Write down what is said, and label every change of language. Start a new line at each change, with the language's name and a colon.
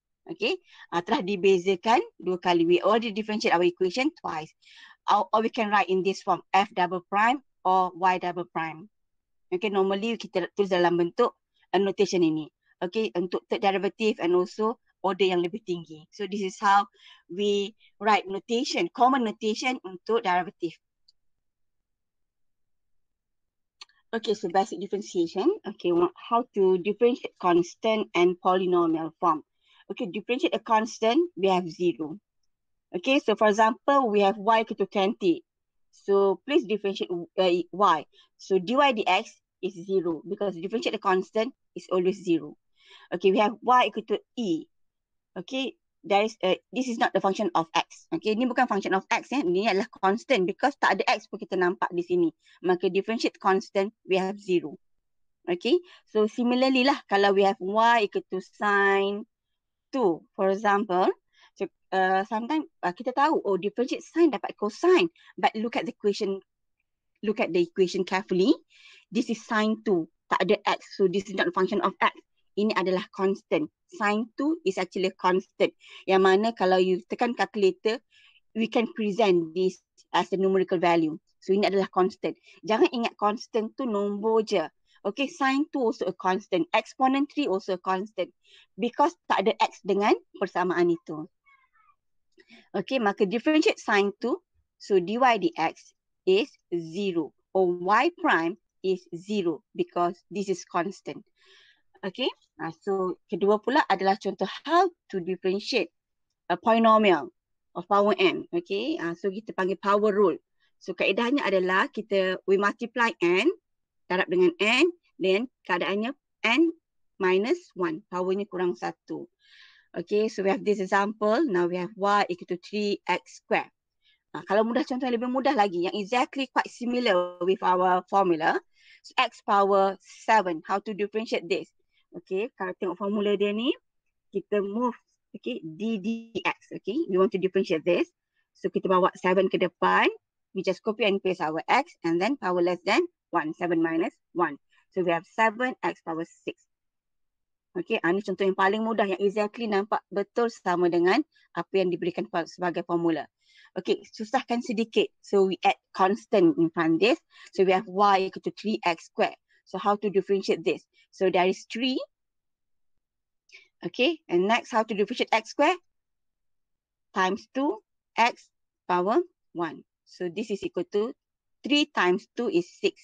Malay: Okay, telah dibezakan 2 kali.
English: We already differentiate our equation twice. Or we can write in this form, f double prime or y double prime.
Malay: Okay, normally kita tulis dalam bentuk notation ini. Okay, untuk
English: third derivative and also order
Malay: yang lebih tinggi.
English: So this is how we write notation, common notation untuk derivative. Okay, so basic differentiation. Okay, how to differentiate constant and polynomial form. Okay, differentiate a constant, we have 0. Okay, so for example, we have y equal to 20. So please differentiate y. So dy dx is 0 because differentiate the constant is always 0. Okay, we have y equal to e. Okay, this is not the function of x.
Malay: Okay, ini bukan function of x ya. Ini adalah constant because tak ada x pun kita nampak di sini.
English: Maka differentiate constant, we have 0. Okay, so similarly lah
Malay: kalau
English: we have y equal to sine 2, for example.
Malay: So sometimes kita tahu, oh, differentiate sine dapat cosine.
English: But look at the equation carefully. This is sine 2.
Malay: Tak ada x.
English: So this is not a function of x.
Malay: Ini adalah constant.
English: Sine 2 is actually a constant.
Malay: Yang mana kalau
English: you tekan calculator, we can present this as a numerical value.
Malay: So ini adalah constant. Jangan ingat constant tu nombor je.
English: Okay, sine 2 also a constant. Exponent 3 also a constant.
Malay: Because tak ada x dengan persamaan itu.
English: Okay, maka differentiate sine 2. So dy dx is 0. Or y prime is 0 because this is constant. Okay,
Malay: so kedua pula adalah contoh
English: how to differentiate a polynomial of power n.
Malay: Okay, so kita panggil power rule. So kaedahnya adalah
English: we multiply n,
Malay: darab dengan n, then keadaannya n minus 1, powernya kurang 1.
English: Okay, so we have this example. Now we have y equal to 3x square.
Malay: Kalau mudah, contoh yang lebih mudah lagi, yang
English: exactly quite similar with our formula. So x power 7, how to differentiate this? Okay,
Malay: kalau tengok formula dia ni, kita move,
English: okay, d dx, okay. We want to differentiate this.
Malay: So kita bawa 7 ke depan.
English: We just copy and paste our x and then power less than 1, 7 minus 1. So we have 7x power 6.
Malay: Okay, ini contoh yang paling mudah yang exactly nampak betul sama dengan apa yang diberikan sebagai formula. Okay, susahkan sedikit.
English: So we add constant in front this. So we have y equal to 3x square. So how to differentiate this? So there is 3. Okay, and next how to differentiate x square? Times 2, x power 1. So this is equal to 3 times 2 is 6.